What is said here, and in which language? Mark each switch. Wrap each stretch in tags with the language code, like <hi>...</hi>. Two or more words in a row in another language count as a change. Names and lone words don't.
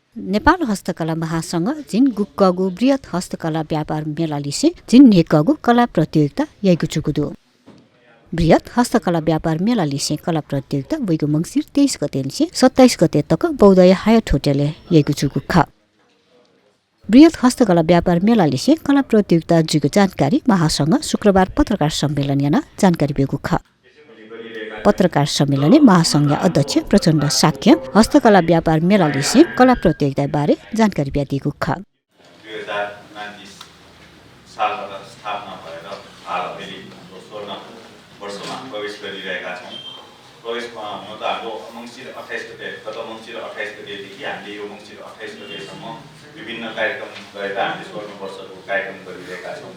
<new>नेपाल हस्तकला महासंघ जिन गुक्कगु बृहत हस्तकला व्यापार मेला लिसे जिन नेकगु कला प्रतियोगिता यगु चुकुदु बृहत हस्तकला व्यापार मेला लिसे कला प्रतियोगिता वैगु मंगसिर 23 गते लिसे 27 गते तक बौद्धय हायत होटलले यगु चुकु ख बृहत हस्तकला व्यापार मेला लिसे कला प्रतियोगिता जुगु जानकारी महासंघ शुक्रबार पत्रकार सम्मेलन याना जानकारी बेगु ख पत्रकार सम्मेलन महासंघ अध्यक्ष प्रचण्ड साक्य हस्तकला व्यापार मेला लिसे कला प्रतियोगिता बारे जानकारी दिएको ख</new> <ne>2029 सालबाट स्थापना भएर हाल अहिले 16 वर्षमा प्रवेश गरिरहेका छौँ। प्रवेशमा हुन त हाम्रो मङ्सिर 28 गते गत मङ्सिर 28 गतेदेखि हामीले यो मङ्सिर 28 गतेसम्म विभिन्न कार्यक्रम गरेर हामीले 16 वर्षको कार्यक्रम गरिरहेका छौँ।</ne>